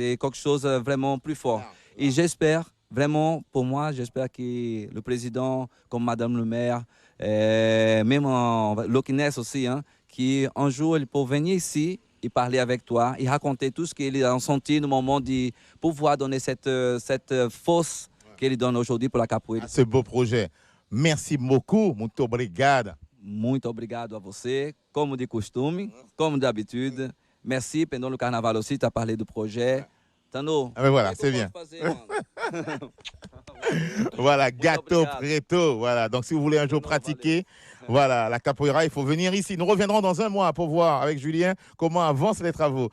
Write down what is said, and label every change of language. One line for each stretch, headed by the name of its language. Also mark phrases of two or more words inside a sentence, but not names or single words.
French: C'est quelque chose vraiment plus fort. Et j'espère vraiment, pour moi, j'espère que le président, comme Madame le maire, même en Lokines aussi, hein, qui un jour, il peut venir ici et parler avec toi et raconter tout ce qu'il a senti au moment de pouvoir donner cette force qu'il donne aujourd'hui pour la capoeira. Ce beau projet. Merci beaucoup,
Portuguese: muito obrigado. Muito obrigado a você, como de costume, como d'habitude.
French: Merci, pendant le carnaval aussi, tu as parlé du projet. Tano, Ah, mais voilà, c'est bien. Voilà, Gato Preto. Voilà, donc si vous voulez un jour pratiquer, voilà, la capoeira, il faut venir ici. Nous reviendrons dans un mois pour voir avec Julien comment avancent les travaux.